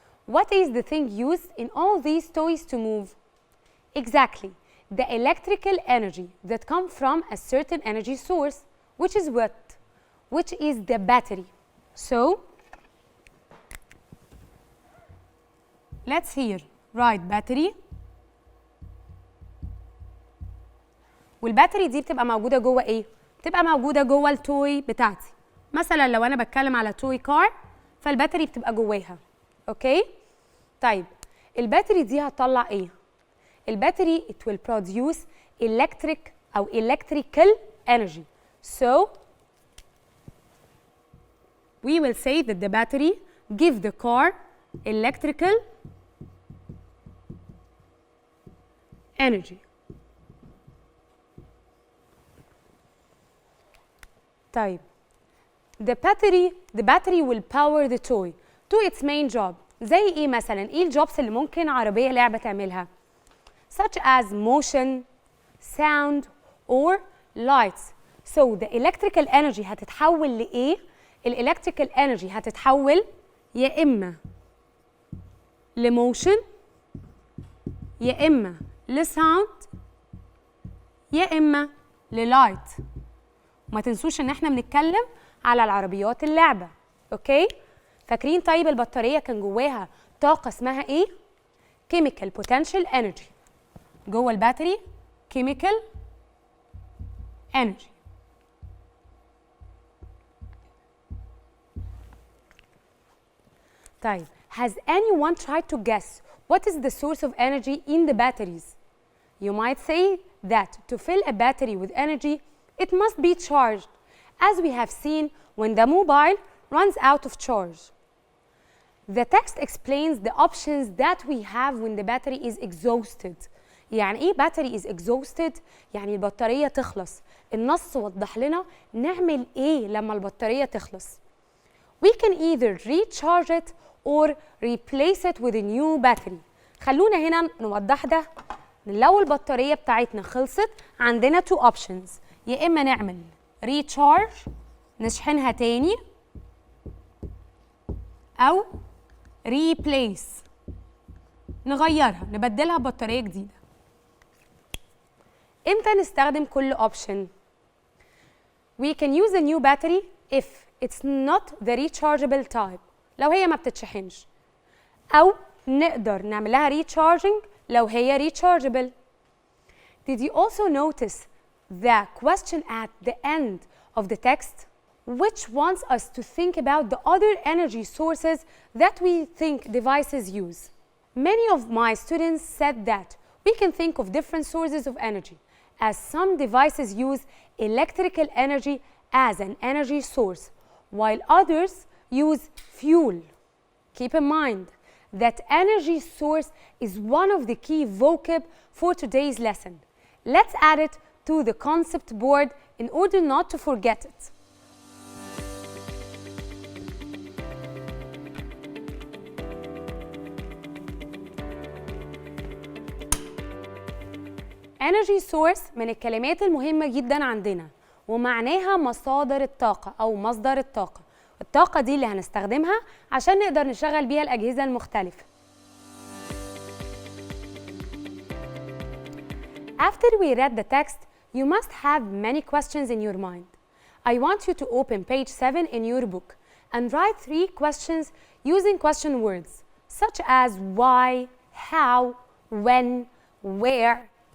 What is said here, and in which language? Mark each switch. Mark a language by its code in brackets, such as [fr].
[en] What is the thing used in all these toys to move? Exactly, the electrical energy that come from a certain energy source, which is what? Which is the battery. So, let's here write battery. [ar] والباتري دي بتبقى موجودة جوه ايه؟ بتبقى موجودة جوه التوي بتاعتي. مثلا لو أنا بتكلم على توي كار فالباتري بتبقى جواها. أوكي؟ طيب الباتري دي هتطلع إيه؟ الباتري [en] it will produce electric [ar] أو [en] electrical energy. So we will say that the battery give the car electrical energy. طيب the battery will power the toy to its main job. [ar] زي ايه مثلا؟ ايه الجوبس اللي ممكن عربية لعبة تعملها؟ [en] Such as motion, sound or lights. So the electrical energy [ar] هتتحول لإيه؟ electrical energy هتتحول يا إما لموشن يا إما لساوند يا إما للايت. وما تنسوش ان احنا بنتكلم على العربيات اللعبة. اوكي؟ فاكرين طيب البطارية كان جواها طاقة اسمها ايه؟ chemical potential energy. جوه الباتري chemical energy. [en] طيب has anyone tried to guess what is the source of energy in the batteries? You might say that to fill a battery with energy it must be charged, as we have seen when the mobile runs out of charge. The text explains the options that we have when the battery is exhausted. [ar] يعني إيه [en] battery is exhausted؟ [ar] يعني البطارية تخلص. النص وضح لنا نعمل إيه لما البطارية تخلص. [en] We can either recharge it or replace it with a new battery. [ar] خلونا هنا نوضح ده. لو البطارية بتاعتنا خلصت عندنا [en] two options. [ar] يا إما نعمل recharge نشحنها تاني أو replace نغيرها نبدلها ببطارية جديدة. إمتى نستخدم كل [en] option؟ We can use a new battery if it's not the rechargeable type. [ar] لو هي ما بتتشحنش. أو نقدر نعمل لها recharging لو هي rechargeable. [en] Did you also notice the question at the end of the text, which wants us to think about the other energy sources that we think devices use? Many of my students said that we can think of different sources of energy, as some devices use electrical energy as an energy source, while others use fuel. Keep in mind that energy source is one of the key vocab for today's lesson. Let's add it to the concept board in order not to forget it. [ar] Energy source من الكلمات المهمة جدا عندنا ومعناها مصادر الطاقة أو مصدر الطاقة. الطاقة دي اللي هنستخدمها عشان نقدر نشغل بيها الأجهزة المختلفة. [en] After we read the text, you must have many questions in your mind. I want you to open page 7 in your book and write 3 questions using question words such as why, how, when, where.